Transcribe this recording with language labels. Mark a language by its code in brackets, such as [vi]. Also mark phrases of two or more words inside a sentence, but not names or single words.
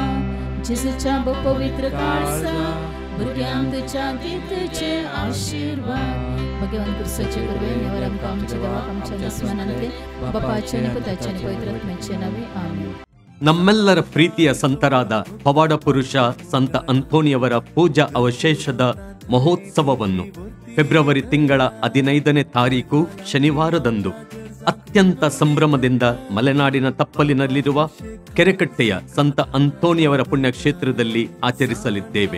[kok] जेजूच्या पवित्र काळसा भुरग्यांक तुज्या गितचे आशीर्वाद भगवान कुर्साचे करवे नेवर आमकां आमच्या देवाक आमच्या नस्वानांतले बापाचे आनी पुताचे आनी पवित्र आत्म्याचे नावे आमेन. [kn] ನಮ್ಮೆಲ್ಲರ ಪ್ರೀತಿಯ ಸಂತರಾದ ಪವಾಡ ಪುರುಷ ಸಂತ ಅಂತೋನಿಯವರ ಪೂಜಾ ಅವಶೇಷದ ಮಹೋತ್ಸವವನ್ನು ಫೆಬ್ರವರಿ ತಿಂಗಳ 15ನೇ ತಾರೀಕು ಶನಿವಾರದಂದು ಅತ್ಯಂತ ಸಂಭ್ರಮದಿಂದ ಮಲೆನಾಡಿನ ತಪ್ಪಲಿನಲ್ಲಿರುವ ಕೆರೆಕಟ್ಟೆಯ ಸಂತ ಅಂತೋನಿಯವರ ಪುಣ್ಯಕ್ಷೇತ್ರದಲ್ಲಿ ಆಚರಿಸಲಿದ್ದೇವೆ.